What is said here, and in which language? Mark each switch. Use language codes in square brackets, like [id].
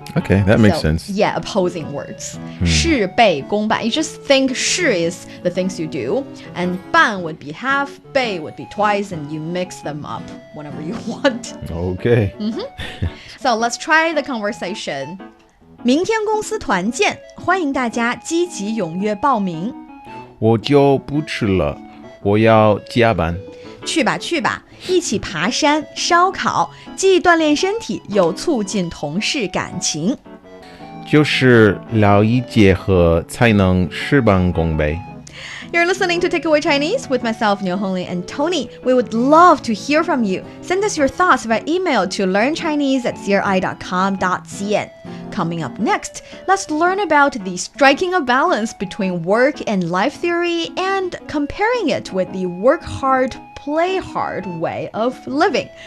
[en] Okay, that makes sense. Yeah, opposing words. 事倍功半. You just think 事 is the things you do, and 半 would be half, 倍 would be twice, and you mix them up whenever you want. Okay. So let's try the conversation. [zh] 明天公司团建，欢迎大家积极踊跃报名。我就不吃了，我要加班。去吧去吧，一起爬山、烧烤，既锻炼身体，又促进同事感情。就是劳逸结合，才能事半功倍。 [en] You're listening to Takeaway Chinese with myself, Niuniu and Tony. We would love to hear from you. Send us your thoughts by email to learnchinese@cri.com.cn. Coming up next, let's learn about the striking a balance between work and life theory and comparing it with the work hard, play hard way of living.